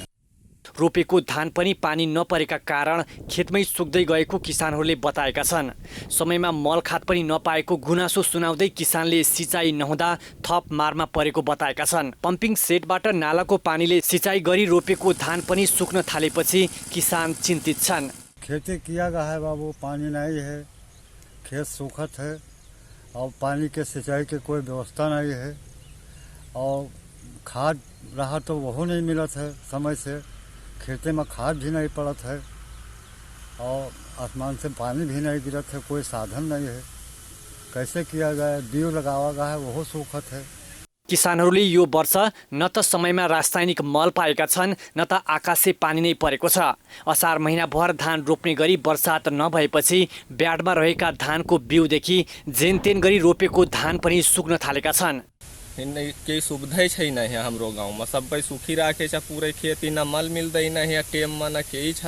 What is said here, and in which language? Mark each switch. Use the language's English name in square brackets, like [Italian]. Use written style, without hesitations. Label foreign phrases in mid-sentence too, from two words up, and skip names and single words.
[Nepali] रोपेको धान पनि पानी नपरेका कारण खेतमै सुक्दै गएको किसानहरूले बताएका छन्। समयमा मलखात पनि नपाएको गुनासो सुनाउँदै किसानले सिँचाइ नहुँदा थप मारमा परेको बताएका छन्। पम्पिङ सेटबाट नालाको पानीले सिँचाइ गरी रोपेको धान पनि सुक्न थालेपछि किसान चिन्तित छन्। [Bhojpuri] खेती किया गया है बाबू, पानी नहीं है, खेत सूखत है और पानी के सिंचाई के कोई व्यवस्था नहीं है और खाद रहा तो वो नहीं मिलत है समय से, खेते में खाद भी नहीं पड़त है और आसमान से पानी भी नहीं गिरत है, कोई साधन नहीं है। कैसे किया जाए? बीउ लगावा गया है वो सूखत है। [Nepali] किसानहरूले यो वर्ष न त समयमा रासायनिक मल पाएका छन् न त आकाशे पानी नै परेको छ। असार महिनाभर धान रोप्ने गरी वर्षात नभएपछि ब्याडमा रहेका धानको बिउदेखि जेनतेन गरी रोपेको धान पनि सुक्न थालेका छन्। केही सुविधै छैन यहाँ हाम्रो गाउँमा, सबै सुखिराखे छ पुरै खेती, न मल मिल्दैन यहाँ टेममा न केही छ।